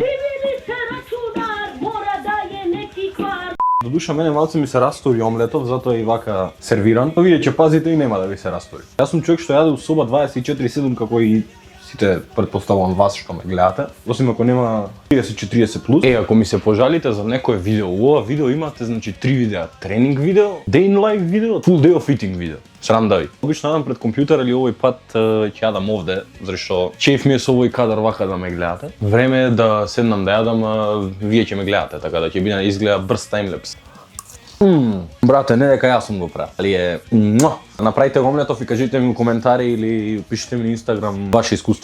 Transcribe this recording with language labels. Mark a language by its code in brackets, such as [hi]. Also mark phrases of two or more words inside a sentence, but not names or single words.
[mk] До душа мене малце ми се растори омлетот, затоа и вака сервиран. Но вие ќе пазите и нема да ви се растори. Јас сум човек што јаде у соба 24/7 како и сите претпоставувам вас што ме гледате. Осим ако нема 30-40 плюс. Ако ми се пожалите за некое видео, ова видео имате значи 3 видеа. Тренинг видео, [en] day in life видео, full day of eating видео. [mk] Срам да ви. Обично јадам пред компјутер или овој пат ќе јадам овде, зашто чеф ми е со овој кадар вака да ме гледате. Време е да седнам да јадам, вие ќе ме гледате, така да ќе биде изгледа брз таймлепс. Брате, не дека јас сум го правил, али е направите го омлетов и кажете ми у коментари или пишете ми на Инстаграм ваше искуство.